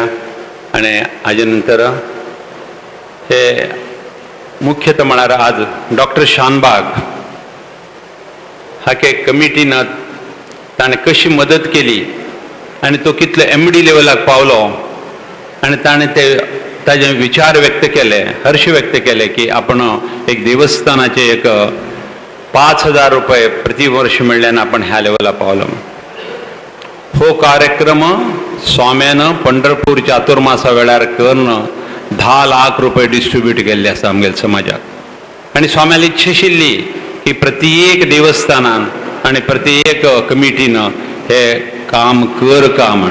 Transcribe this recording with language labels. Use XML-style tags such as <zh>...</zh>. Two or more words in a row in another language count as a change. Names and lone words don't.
<kok>आनी हाजे नंतर हे मुख्यतः म्हळ्यार आज डॉक्टर शानबाग हाके कमिटीन ताणें कशी मदत केली आनी तो कितलो MD लेवलाक पावलो आनी ताणें ते ताजे विचार व्यक्त केले हर्ष व्यक्त केले की आपण एक देवस्थानाचे एक 5,000 रुपये प्रति वर्ष मिळल्यान आपण ह्या लेवला पावलो. हो कार्यक्रम स्वाम्यानं पंढरपूर चातुर्मासा वेळार करून 10 लाख रुपये डिस्ट्रीब्यूट केल्ले आसा आमगेल्या समाजाक. आनी स्वाम्याली इच्छा आशिल्ली की प्रत्येक देवस्थानान आनी प्रत्येक कमिटीन हे काम करका म्हण.</kok>